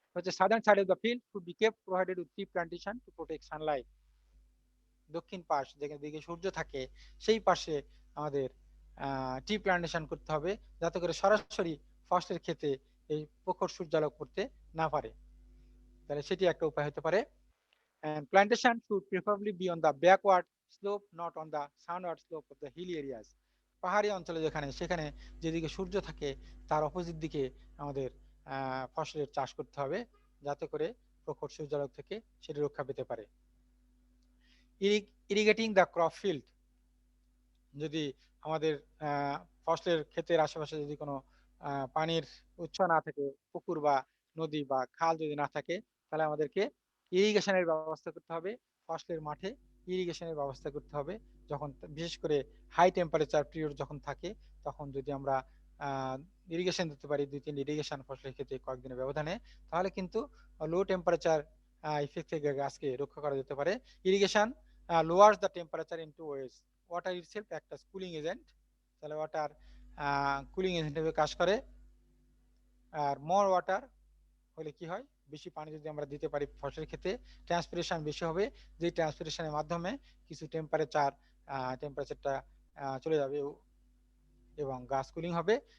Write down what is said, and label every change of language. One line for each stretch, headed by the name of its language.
English: হচ্ছে southern side of the field should be kept provided with tree plantation to protect sunlight.
Bangla: দক্ষিণ পাশ যেখানে দিকে সূর্য থাকে সেই পাশে আমাদের টি প্ল্যান্টেশন করতে হবে, যাতে করে সরাসরি ফসলের ক্ষেতে এই প্রখর সূর্যালোক পড়তে না পারে। তাহলে সেটি একটা উপায় হতে পারে।
English: And plantation should preferably be on the backward slope, not on the sunward slope of the hilly areas.
Bangla: পাহাড়ি অঞ্চলে সেখানে যেদিকে সূর্য থাকে তার অপোজিট দিকে আমাদের ফসলের চাষ করতে হবে, যাতে করে প্রখর সূর্যালোক থেকে সেটি রক্ষা পেতে পারে।
English: irrigating the crop field,
Bangla: যদি আমাদের ফসলের ক্ষেতের আশেপাশে যদি কোনো পানির উৎস না থাকে, পুকুর বা নদী বা খাল যদি না থাকে, তাহলে আমাদেরকে ইরিগেশনের ব্যবস্থা করতে হবে। ফসলের মাঠে ইরিগেশনের ব্যবস্থা করতে হবে। যখন বিশেষ করে হাই টেম্পারেচার পিরিয়ড যখন থাকে, তখন যদি আমরা ইরিগেশন দিতে পারি 2-3 ইরিগেশন ফসলের ক্ষেত্রে কয়েকদিনের ব্যবধানে, তাহলে কিন্তু লো টেম্পারেচার ইফেক্ট থেকে গাছকে রক্ষা করা যেতে পারে। Irrigation
English: lowers the temperature into waves.
Bangla: Water itself একটা কুলিং এজেন্ট, তাহলে ওয়াটার কুলিং এজেন্ট হিসেবে কাজ করে। আর মোর ওয়াটার হলে কি হয়, বেশি পানি যদি আমরা দিতে পারি ফসলের ক্ষেত্রে, ট্রান্সপিরেশন বেশি হবে, যে ট্রান্সপিরেশনের মাধ্যমে কিছু টেম্পারেচারটা চলে যাবে এবং গাছ কুলিং হবে।